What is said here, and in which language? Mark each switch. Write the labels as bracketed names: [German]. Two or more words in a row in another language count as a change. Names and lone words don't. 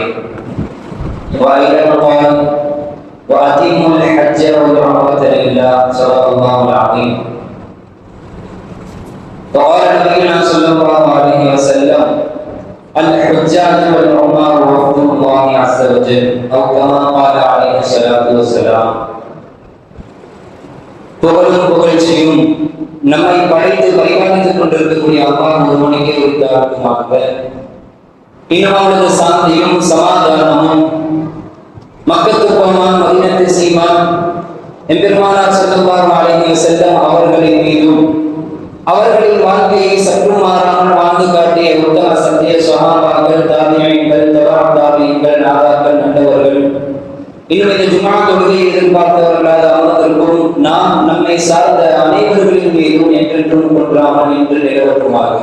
[Arabic] وأيضا قال: وأتموا الحج والعمرة لله. صدق الله العظيم. وقال نبينا صلى الله عليه وسلم: الحجاج والعمار وفد الله عز وجل، أو كما قال عليه الصلاة والسلام. [Tamil] புகழும் புகழ்ச்சியும் நம்மை படைத்து பரிபாலித்துக் கொண்டிருக்கக்கூடிய அல்லாஹ் ஒருவனுக்கே உரித்தாகுமாக. இன்னும் அவனது சாந்தியும் சமாதானமும் மக்கத்து போமான் மதீனத்து சீமான் எம்பெருமானார் [Arabic] صلى الله عليه وسلم [Tamil] அவர்களின் மீதும் அவர்களின் வாழ்க்கையை சற்று மாறாமல் வாழ்ந்து காட்டிய உத்தம சத்திய சஹாபாக்கள், தாபிஈன்கள், தபா தாபிஈன்கள், நாதாக்கள், நல்லவர்கள், இன்னும் இந்த ஜும்ஆ தொழுகையை எதிர்பார்த்தவர்களாக அமர்ந்திருக்கும் நாம் நம்மை சார்ந்த அனைவர்களின் மீதும் என்றென்றும் கொன்றாமல் என்று நிலவட்டுமாக.